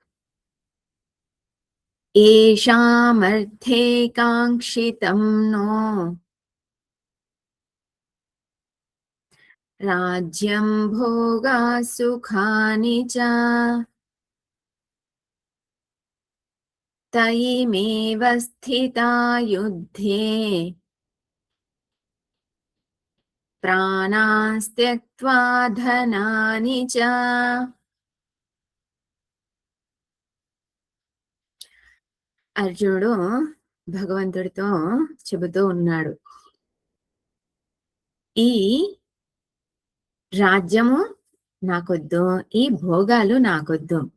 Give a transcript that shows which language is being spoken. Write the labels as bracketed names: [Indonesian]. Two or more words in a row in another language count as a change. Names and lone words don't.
[Sanskrit] येषामर्थे काङ्क्षितं नो राज्यं भोगा सुखानि च तयिमेव स्थिता युद्धे प्राणास्त्यक्त्वा धनानि च। [Telugu] అర్జునుడు భగవంతుడితో చెబుతూ ఉన్నాడు, ఈ రాజ్యము నాకొద్దు, ఈ భోగాలు నాకొద్దు.